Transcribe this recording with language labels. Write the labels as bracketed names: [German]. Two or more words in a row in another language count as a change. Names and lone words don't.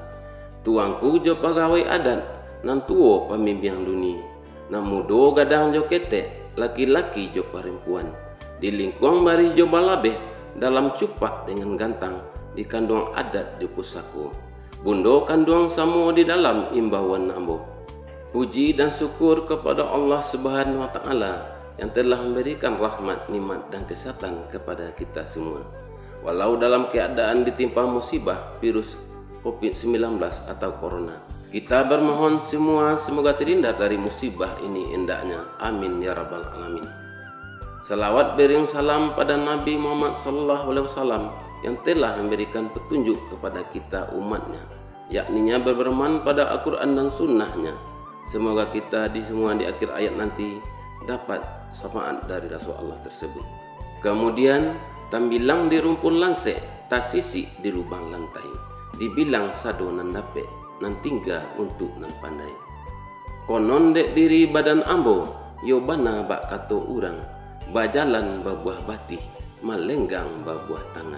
[Minangkabau] Tuangku jo pegawai adat, nan tuo pamimbiang duni. Namudo gadang jo kete, laki-laki jo perempuan. Di lingkuang bari jo balabeh, dalam cupak dengan gantang, di kandung adat jo pusaku. Bundo kandung samo di dalam imbauan ambo. [Indonesian] Puji dan syukur kepada Allah [Arabic] Subhanahu wa Ta'ala [Indonesian] yang telah memberikan rahmat, nikmat dan kesehatan kepada kita semua. Walau dalam keadaan ditimpa musibah virus COVID-19 atau Corona, kita bermohon semua semoga terhindar dari musibah ini hendaknya. [Arabic] Amin ya rabbal alamin. [Indonesian] Salawat bering salam pada Nabi Muhammad SAW yang telah memberikan petunjuk kepada kita umatnya, yakninya berberman pada Al-Quran dan sunnahnya. Semoga kita semua di akhir ayat nanti dapat syafaat dari Rasulullah tersebut. [Minangkabau] Kemudian tambilang di rumpun lansek, tasisi di lubang lantai. Dibilang sado nan dape, nan tingga untuk nan pandai. Konon dek diri badan ambo, yo bana bak kato urang. Bajalan babuah batih, malenggang babuah tangan.